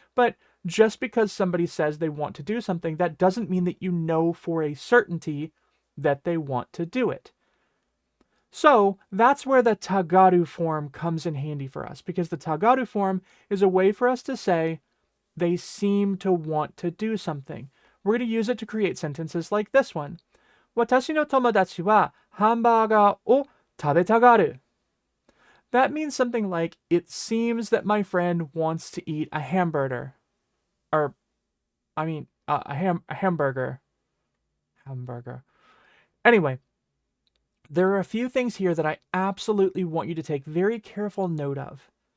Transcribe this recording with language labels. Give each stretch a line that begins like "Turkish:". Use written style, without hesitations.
English: But just because somebody says they want to do something, that doesn't mean that you know for a certainty that they want to do it. So that's where the Tagaru form comes in handy for us, because the Tagaru form is a way for us to say, they seem to want to do something. We're going to use it to create sentences like this one.
Japanese: 私の友達はハンバーガーを食べたがる.
English: That means something like, it seems that my friend wants to eat a hamburger. Or, a hamburger. Hamburger. Anyway, there are a few things here that I absolutely want you to take very careful note of.